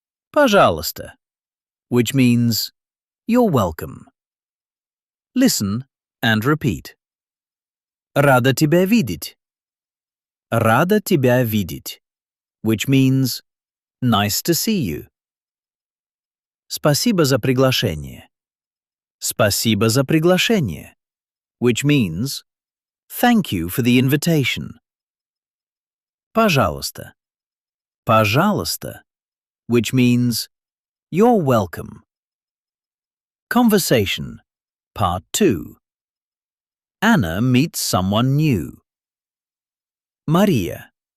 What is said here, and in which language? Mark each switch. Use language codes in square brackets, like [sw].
[ru] Пожалуйста, [en] which means you're welcome. Listen and repeat. [ru] Рада тебя видеть. Рада тебя видеть, [en] which means nice to see you. [ru] Спасибо за приглашение. Спасибо за приглашение, [en] which means thank you for the invitation. [ru] Пожалуйста. Пожалуйста, [en] which means you're welcome. Conversation, Part 2. Anna meets someone new. Maria.